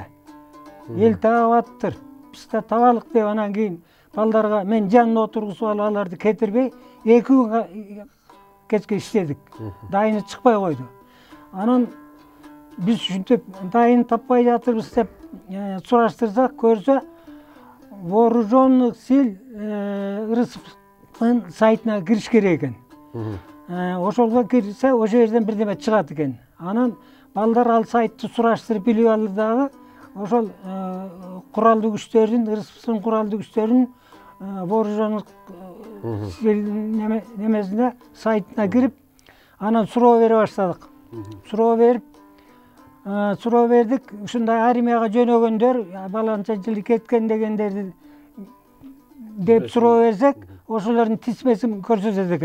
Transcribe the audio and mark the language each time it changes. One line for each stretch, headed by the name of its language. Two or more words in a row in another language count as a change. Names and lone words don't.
Kyrgyz: Эл таап аттыр, биз да табалык деп, анан кийин балдарга мен жанына отургузуп алып, аларды кетирбей, 2 күн кечке иштедик. Дайыны чыкпай койду. Анан биз ушинтип дайын таппай жатырбыз деп сураштырсак, көрсө
Russian: вооруженных сил
Kyrgyz: Ырысовдун сайтына кириш керек экен. Ошолго кирсе, ошол жерден бирдеме чыгат экен. Анан балдар ал сайтты сураштырып билип алды дагы, ошол куралдуу күчтөрдүн, Ырысовдун куралдуу күчтөрүнүн
Russian: вооруженных сил
Kyrgyz: немесине сайтына кирип, анан суроо бере баштадык. Суроо бердик, ушундай армияга жөнөгөндөр, баланча жылы кеткен дегендерди деп суроо берсек, ошолордун тизмесин көрсөтөт экен.